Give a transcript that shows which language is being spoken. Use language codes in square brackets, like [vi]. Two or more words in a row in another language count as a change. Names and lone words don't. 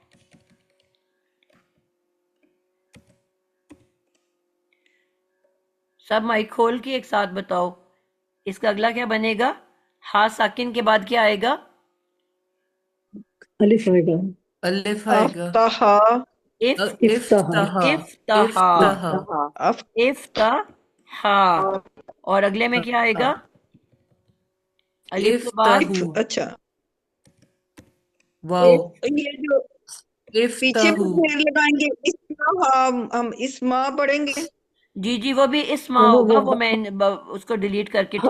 [hi] सब माइक खोल के एक साथ बताओ, इसका अगला क्या बनेगा? हा साकिन के बाद क्या आएगा? अलिफ आएगा। अलिफ आएगा। अफ्ताहा इफ इफ्तहा। इफ्तहा इफ्तहा। अफ इफ्तहा। और अगले में क्या आएगा? अलिफ के बाद इफ्तहू। अच्छा, वाओ। ये जो पीछे इफ्तहू। में ढेर लगाएंगे, इसमा हम इसमा पढ़ेंगे। जी जी, वो भी इस्मा हाँ होगा, वो मैं उसको डिलीट करके ठीक